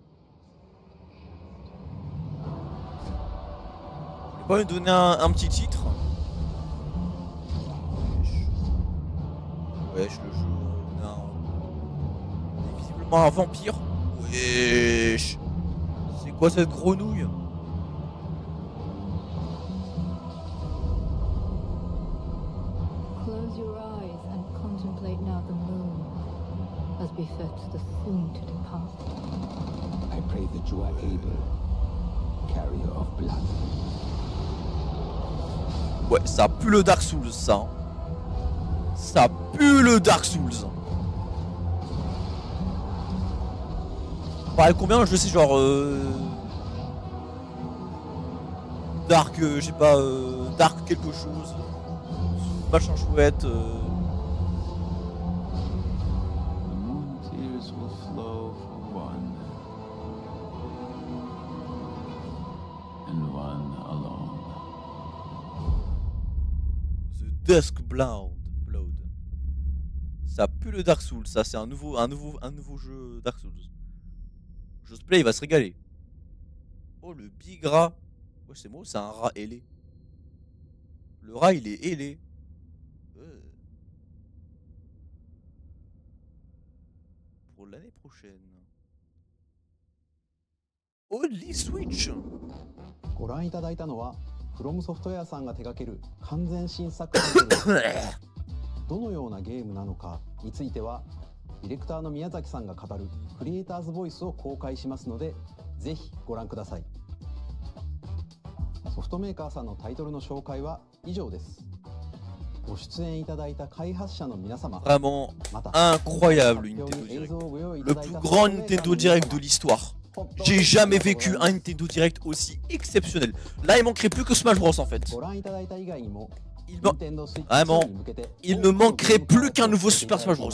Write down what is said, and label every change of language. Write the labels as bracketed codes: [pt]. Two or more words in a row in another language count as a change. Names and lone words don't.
[fr] Je vais pas lui donner un petit titre. Wesh, le jeu, on est visiblement un vampire. Wesh. C'est quoi cette grenouille? [en] Close your eyes and contemplate now the moon, as befits the soon to depart. I pray that you are able, carrier of blood. [fr] Ouais, ça pue le Dark Souls, ça. Hein. Ça pue le Dark Souls. Pareil, combien je sais, genre. Dark, je sais pas, Dark quelque chose. Machin chouette. [en] The moon tears will flow for one, and one alone. The Dusk Blood. [fr] Ça pue le Dark Souls, ça c'est un nouveau jeu Dark Souls. Josplay il va se régaler. Oh le big rat. Ouais c'est moi, c'est un rat ailé. Le rat il est ailé. Pour l'année prochaine. [en] Holy Switch. [ja] ご覧いただいたのは From Software さんが手掛ける完全新作タイトルです。どのようなゲームなのかについてはディレクターの宮崎さんが語るクリエイターズボイスを公開しますのでぜひご覧ください。ソフトメーカーさんのタイトルの紹介は以上です。ご出演いただいた開発者の皆様、 [fr] Vraiment incroyable Nintendo Direct. Le plus grand Nintendo Direct de l'histoire. J'ai jamais vécu un Nintendo Direct aussi exceptionnel. Là il manquerait plus que Smash Bros en fait. Vraiment, il ne manquerait plus qu'un nouveau Super Smash Bros.